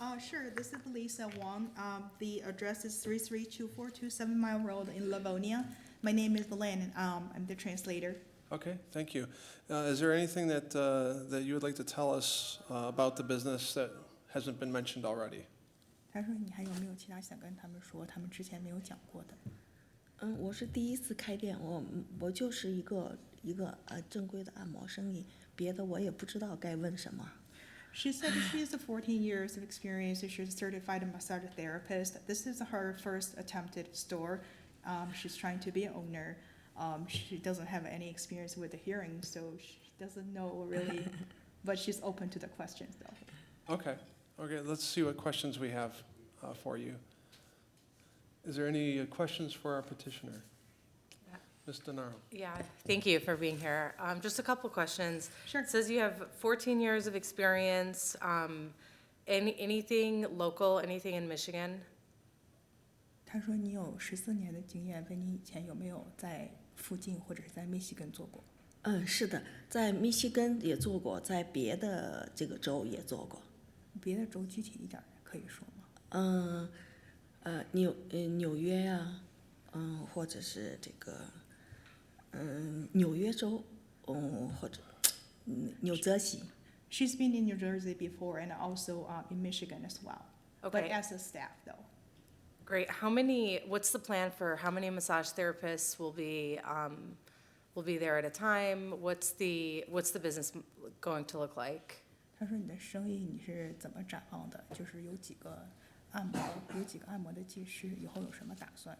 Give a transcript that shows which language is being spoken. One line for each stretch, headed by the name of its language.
English: Sure. This is Lisa Wong. The address is 33242 7 Mile Road in Livonia. My name is Lynn, and I'm the translator. Okay, thank you. Is there anything that that you would like to tell us about the business that hasn't been mentioned already?
Chinese: 他说：“你还有没有其他想跟他们说，他们之前没有讲过的？” 我是第一次开店，我就是一个正规的按摩生意，别的我也不知道该问什么。
English: She said she has 14 years of experience. She's a certified massage therapist. This is her first attempted store. She's trying to be an owner. She doesn't have any experience with the hearing, so she doesn't know really, but she's open to the questions though. Okay, let's see what questions we have for you. Is there any questions for our petitioner? Ms. DeNaro. Yeah, thank you for being here. Just a couple questions. Sure. It says you have 14 years of experience. Anything local, anything in Michigan?
Chinese: 他说你有14年的经验，问你以前有没有在附近或者是在密西根做过？是的，在密西根也做过，在别的这个州也做过。别的州具体一点可以说吗？纽约呀，或者是这个，纽约州，或者纽泽西。
English: She's been in New Jersey before and also in Michigan as well. But Okay. as a staff though. Great. What's the plan for how many massage therapists will be there at a time? What's the business going to look like?
Chinese: 他说你的生意你是怎么展望的？就是有几个按摩的技师，以后有什么打算？